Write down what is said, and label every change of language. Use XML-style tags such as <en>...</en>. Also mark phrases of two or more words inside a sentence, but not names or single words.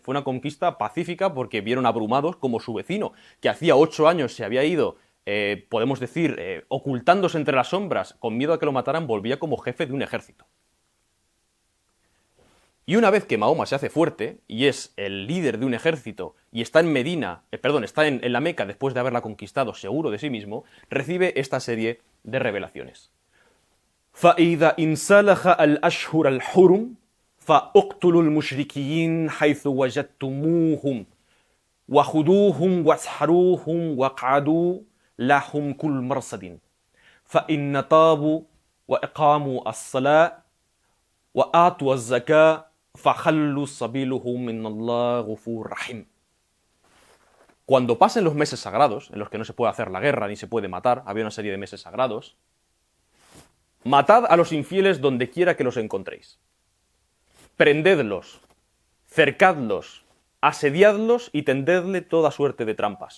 <es>Fue una conquista pacífica porque vieron abrumados como su vecino, que hacía 8 años se había ido, podemos decir, ocultándose entre las sombras, con miedo a que lo mataran, volvía como jefe de un ejército. Y una vez que Mahoma se hace fuerte, y es el líder de un ejército, y está en está en la Meca después de haberla conquistado, seguro de sí mismo, recibe esta serie de revelaciones.</es> <ar>فَإِذَا إِنْسَلَخَ الْأَشْهُرَ الْحُرُمْ فَأُقْتُلُوا الْمُشْرِكِينَ حَيْثُ وَجَدْتُمُوهُمْ وَخُذُوهُمْ وَاسْحَرُوهُمْ وَاقْعَدُوا لَهُمْ كُلَّ مَرْصَدٍ فَإِنَّ تَابُوا وَأَقَامُوا الصَّلَاةَ وَآتُوا الزَّكَاةَ فَخَلُّوا سَبِيلَهُمْ إِنَّ اللَّهَ غَفُورٌ رَحِيمٌ.</ar> <es>Cuando pasen los meses sagrados, en los que no se puede hacer la guerra ni se puede matar, había una serie de meses sagrados, matad a los infieles donde quiera que los encontréis. Prendedlos, cercadlos, asediadlos y tendedle toda suerte de trampas.</es>